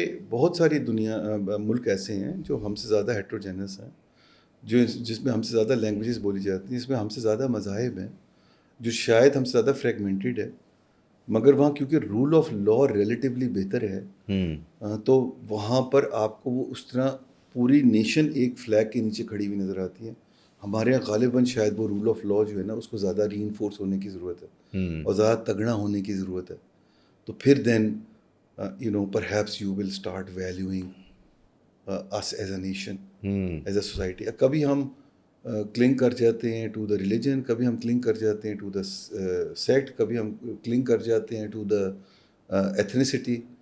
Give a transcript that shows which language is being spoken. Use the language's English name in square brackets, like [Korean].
[Urdu] بہت ساری دنیا ملک ایسے ہیں جو ہم سے زیادہ ہیٹروجینس ہیں, جس میں ہم سے زیادہ لینگویجز بولی جاتی ہیں, جس میں ہم سے زیادہ مذاہب ہیں, جو شاید ہم سے زیادہ فریگمنٹڈ ہے, مگر وہاں کیونکہ رول آف لا ریلیٹیولی بہتر ہے, تو وہاں پر آپ کو وہ اس طرح پوری نیشن ایک فلیگ کے نیچے کھڑی ہوئی نظر آتی ہے. ہمارے یہاں غالباً شاید وہ رول آف لا جو ہے نا اس کو زیادہ ری انفورس ہونے کی ضرورت ہے اور زیادہ تگڑا ہونے کی ضرورت ہے. تو پھر [English] Then perhaps you will start valuing us as a nation, as a society. [Urdu] کبھی ہم کلنگ کر جاتے ہیں ٹو دا ریلیجن, کبھی ہم کلنگ کر جاتے ہیں ٹو دا سیکٹ, کبھی ہم کلنگ کر جاتے ہیں ٹو دا ایتھنیسٹی.